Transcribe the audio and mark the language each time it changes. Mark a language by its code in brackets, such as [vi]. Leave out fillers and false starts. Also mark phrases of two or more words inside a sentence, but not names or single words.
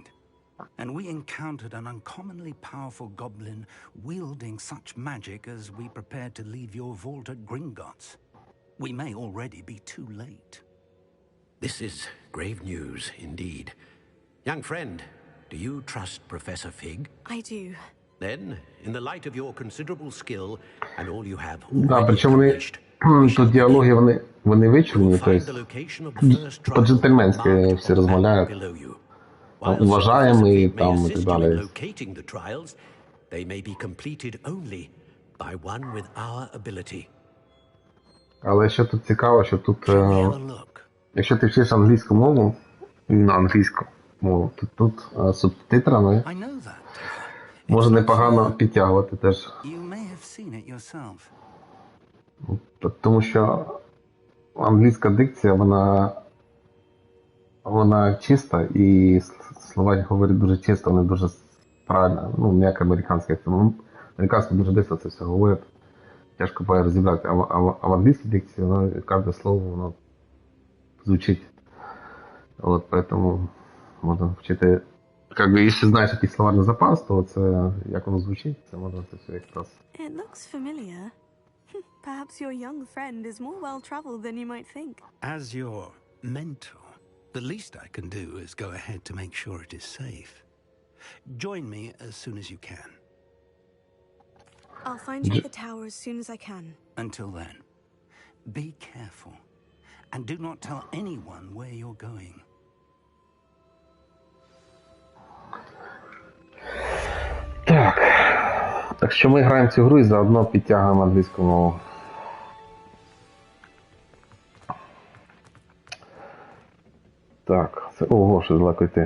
[en] And we encountered an uncommonly powerful goblin wielding such magic as we prepared to leave your vault at Gringotts. We may already be too late. This is grave news indeed. Young friend, do you trust Professor Fig? I do. Then, in the light of your considerable skill and all you have [uk] Да, причому вони тут діалоги вони вичурені, тобто по-джентльменськи всі розмовляють. Уважаємий там і так далі. [en] They may be completed only by one with our ability. [uk] Але що тут цікаво, що тут, якщо ти вчиш англійську мову, на англійську мову, то тут субтитрами може непогано підтягувати теж. Тому що англійська дикція, вона чиста, і слова говорять дуже чисто, вони дуже правильно, ну, не як американська. Тому американська дуже дивно це все говорять. Тяжко буває розібрати, а в англійській дикції, кожне слово, воно звучить. [ru] Вот, поэтому [uk] можна вчити, [ru] как бы, [uk] если знаєш якийсь словарний запас, то це, як воно звучить, це можна це все якраз. [en] It looks familiar. Perhaps your young friend is more well-traveled than you might think. As your mentor, the least I can do is go ahead to make sure it is safe. Join me as soon as you can. I'll find you at the tower as soon as I can. Until then, be careful, and do not tell anyone where you're going. [uk] Так що ми граємо цю гру і заодно підтягуємо англійську мову. Так, це ого, що далеко йти.